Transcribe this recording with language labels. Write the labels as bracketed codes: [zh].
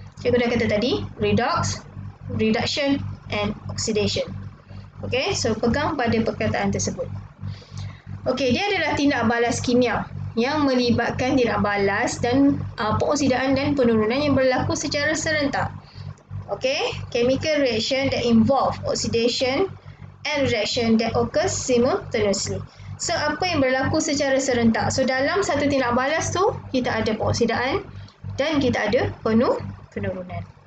[ms] Cikgu dah kata tadi, redox, reduction and oxidation. Okey, so pegang pada perkataan tersebut. Okey, dia adalah tindak balas kimia yang melibatkan tindak balas dan pengoksidaan dan penurunan yang berlaku secara serentak. [en] Okey, chemical reaction that involve oxidation and reduction that occurs simultaneously. [ms] So, apa yang berlaku secara serentak? So, dalam satu tindak balas tu, kita ada pengoksidaan dan kita ada penurunan.